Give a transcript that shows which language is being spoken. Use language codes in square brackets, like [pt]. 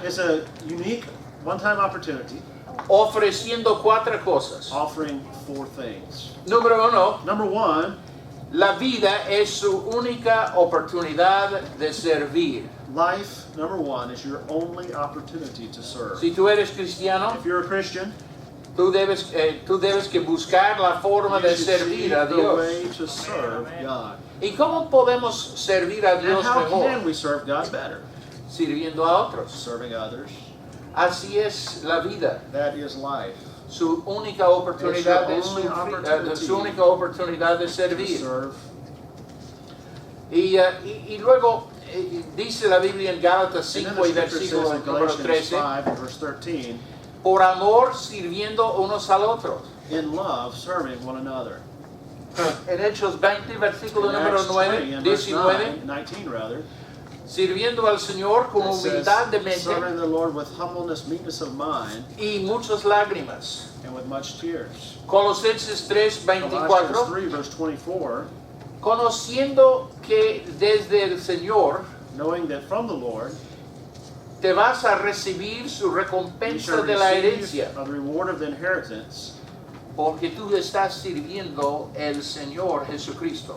[en] is a unique one-time opportunity [es] ofreciendo cuatro cosas. [en] offering four things. [es] Número uno, [en] Number one, [es] la vida es su única oportunidad de servir. [en] life, number one, is your only opportunity to serve. [es] Si tú eres cristiano, [en] If you're a Christian, [es] Tú debes que buscar la forma [en] You [es] de [en] should [es] servir [en] seek [es] a [en] the [es] Dios. [en] way to serve God. [es] ¿Y cómo podemos servir a [en] And [es] Dios [en] how can [es] mejor? [en] we serve God better? [es] Sirviendo a otros. [en] Serving others. [es] Así es la vida. [en] That is life. [es] Su única oportunidad de [en] It's your only opportunity [es] su única oportunidad de [en] To [es] servir. [en] serve. [es] Y luego dice la Biblia en Gálatas [en] And then [es] 5 y [en] the scripture [es] versículo [en] says in [es] número [en] Galatians [es] 13, [en] 5 and verse 13, [es] por amor sirviendo unos al otro. [en] in love serving one another. [es] En Hechos 20, versículo [en] In [es] número [en] Acts 20 [es] 9, [en] and verse [es] 19, [en] 19 rather, [es] sirviendo al Señor con [en] it says, [es] humildad de mente [en] serving the Lord with humbleness, meekness of mind, [es] y muchas lágrimas. [en] and with much tears. [es] Colosenses 3, [en] Colossians [es] 24, [en] 3 verse 24, [es] conociendo que desde el Señor [en] knowing that from the Lord [es] te vas a recibir su [en] you [es] recompensa [en] shall [es] de la [en] receive [es] herencia, [en] the reward of the inheritance, [es] porque tú estás sirviendo el Señor Jesucristo.